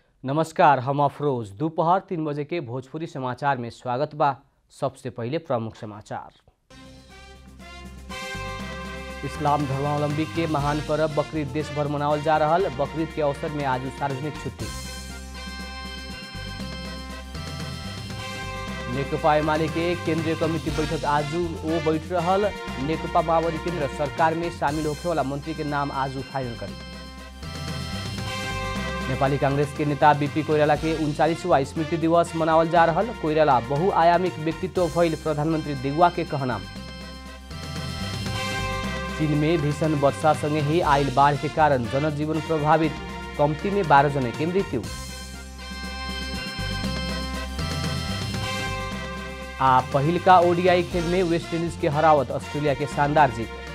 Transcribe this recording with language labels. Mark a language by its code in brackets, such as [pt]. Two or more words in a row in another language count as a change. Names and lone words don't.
[bho] नमस्कार, हम अफरोज। दोपहर 3 बजे के भोजपुरी समाचार में स्वागत बा। सबसे पहले प्रमुख समाचार। इस्लाम धर्मावलंबी के महान पर्व बकरीद देश भर मनावल जा रहल। बकरीद के अवसर में आज सार्वजनिक छुट्टी। नेकपा एमाले के केंद्रीय कमिटी बैठक आज बैठ रहल। नेकपा माओवादी केंद्र सरकार में शामिल होने वाला मंत्री के नाम आज फाइनल करी। नेपाली कांग्रेस के नेता बीपी कोइराला के 39वां स्मृति दिवस मनावल जा रहल। कोइराला बहुआयामिक व्यक्तित्व भइल प्रधानमंत्री देउवा के कहना। चीन में भीषण वर्षा संगे ही आइल बाढ़ के कारण जनजीवन प्रभावित, कम्ती में 12 जने की मृत्यु। पहिल का ओडीआई खेल में वेस्ट इंडीज के हरावत ऑस्ट्रेलिया के शानदार जीत।